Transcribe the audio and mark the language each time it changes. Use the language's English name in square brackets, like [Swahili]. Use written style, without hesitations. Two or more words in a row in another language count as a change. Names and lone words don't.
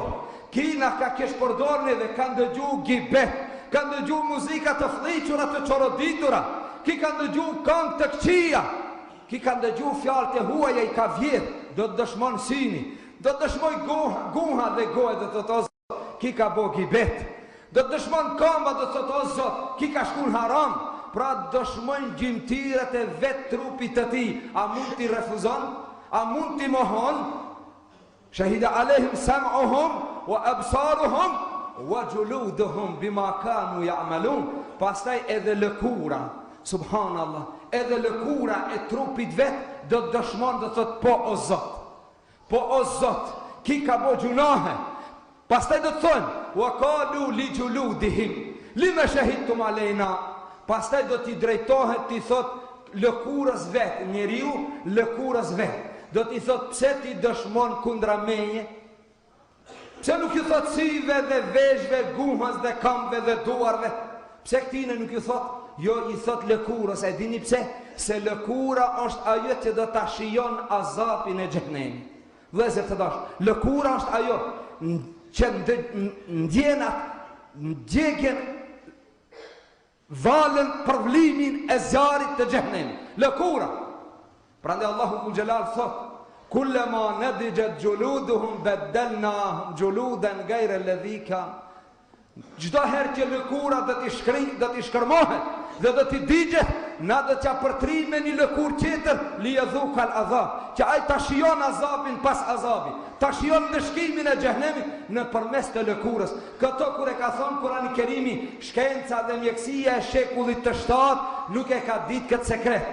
[Albanian] Kina ka kesh përdor dhe kanë dëgju gibet, kanë dëgju muzika të fliqura të çoroditura, ki kanë dëgju këngë të këqija, ki kanë dëgju fjalë të huaja i ka vjedh, do të dëshmon syni, do të dëshmoj guha dhe goja, do të thotë o Zot, ki ka bo gibet, do të dëshmon këmba, do të thotë o Zot, ki ka shku në haram, pra dëshmojnë gjymtyrët e vetë trupit të ti. A mund t'i refuzon? A mund t'i mohon? [Arabic] شهد عليهم سمعهم وأبصارهم وجلودهم بما كانوا يعملون. [Albanian] Pastaj edhe lëkura, subhanallah, edhe lëkura e trupit vet do të dëshmon, do të thotë po o Zot. Po o Zot, ki ka bo gjunahe. Pastaj do të thonë, [Arabic] وقالوا لجلودهم لم شهدتم علينا. [Albanian] Pastaj do t'i drejtohet, t'i thot lëkurës vet, njeriu lëkurës vet. Do t'i thot, pse ti dëshmon kundra meje? Pse nuk ju thot syve dhe veshve, guhës dhe këmbëve dhe duarve? Pse këtine nuk ju thot? Jo, i thot lëkurës, e dini pse? Se lëkura është ajo që do t'a shijon azapin e xhehenemi. Vëllezër të dashur, lëkura është ajo që ndjekjen valën përvlimin e zjarit të xhehenemi. Lëkura. Prandaj Allahu dhul xhelal thot, [Arabic] كلما نضجت جلودهم بدلناهم جلودا غير الذي كان. [Albanian] Çdo herë që lëkura do t'i shkërmohet dhe do t'i digjet, na do t'ja përtrim me një lëkurë tjetër, [Arabic] ليذوق العذاب, [Albanian] që ai ta shijon azabin pas azabit, ta shijon dëshkimin e xhehenemit nëpërmes të lëkurës. Këto kur e ka thonë Kurani Kerimi, shkenca dhe mjekësia e shekullit të 7 nuk e ka ditë këtë sekret.